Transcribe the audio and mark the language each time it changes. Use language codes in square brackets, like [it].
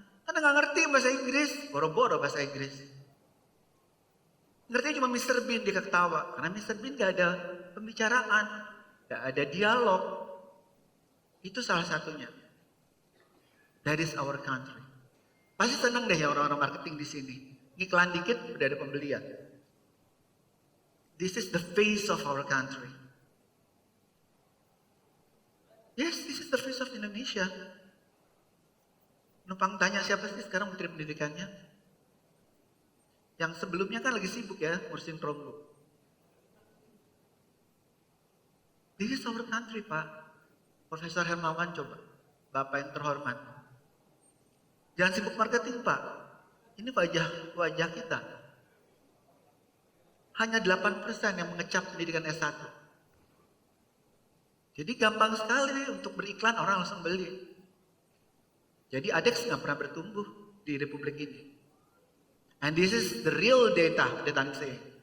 [id] Karena nggak ngerti bahasa Inggris, boro-boro bahasa Inggris. Ngerti cuma Mr. Bean, dia ketawa. Karena Mr. Bean nggak ada pembicaraan, nggak ada dialog. Itu salah satunya. [en] That is our country. [id] Pasti senang deh ya orang-orang marketing di sini. Iklan dikit udah ada pembelian. [en] This is the face of our country. Yes, this is the face of Indonesia. [id] Numpang tanya siapa sih sekarang Menteri Pendidikannya? Yang sebelumnya kan lagi sibuk ya, ngurusin peronggu. [en] This is our country, [id] Pak. Profesor Hermawan coba. Bapak yang terhormat. Jangan sibuk marketing, Pak. Ini wajah kita. Hanya 8% yang mengecap pendidikan S1. Jadi gampang sekali untuk beriklan, orang langsung beli. Jadi ADEX nggak pernah bertumbuh di Republik ini. [en] And this is the real data that I'm saying.